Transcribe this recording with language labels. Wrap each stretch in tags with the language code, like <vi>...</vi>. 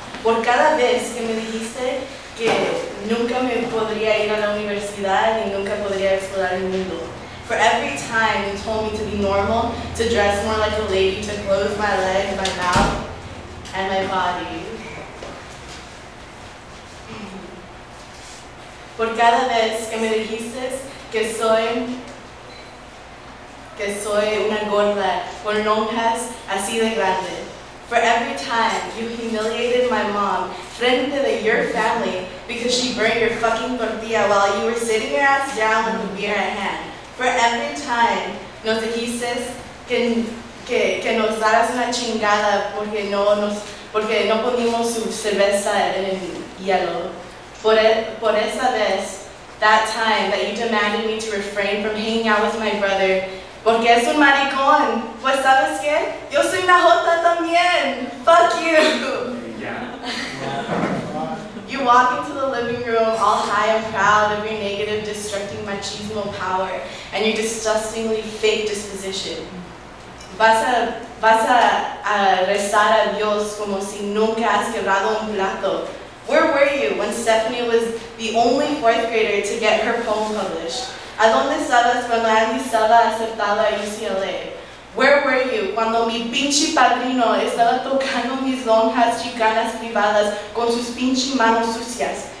<es>Por cada vez que me dijiste que nunca me podría ir a la universidad y nunca podría explorar el mundo.</es> <en>For every time you told me to be normal, to dress more like a lady, to close my legs, my mouth, and my body.</en> <es>Por cada vez que me dijiste que soy una gorda con lonjas así de grande.</es> <en>For every time you humiliated my mom</en> <es>frente de</es> <en>your family because she burned your fucking tortilla while you were sitting your ass down with a beer in hand. For every time</en> <es>nos dijiste que nos daras una chingada porque no ponimos su cerveza en el hielo. Por esa vez,</es> <en>that time that you demanded me to refrain from hanging out with my brother</en> <es>porque es un maricón. Pues ¿sabes qué? Yo soy una jota también.</es> <en>Fuck you. Yeah. You walk into the living room all high and proud of your negative, destructing machismo power and your disgustingly fake disposition.</en> <es>Vas a rezar a Dios como si nunca has quebrado un plato.</es> <en>Where were you when Stephanie was the only fourth grader to get her poem published?</en> <es>¿A dónde estabas cuando Andy estaba aceptado a UCLA?</es> <en>Where were you</en> <es>cuando mi pinche padrino estaba tocando mis lonjas chicanas privadas con sus pinche manos sucias?</es>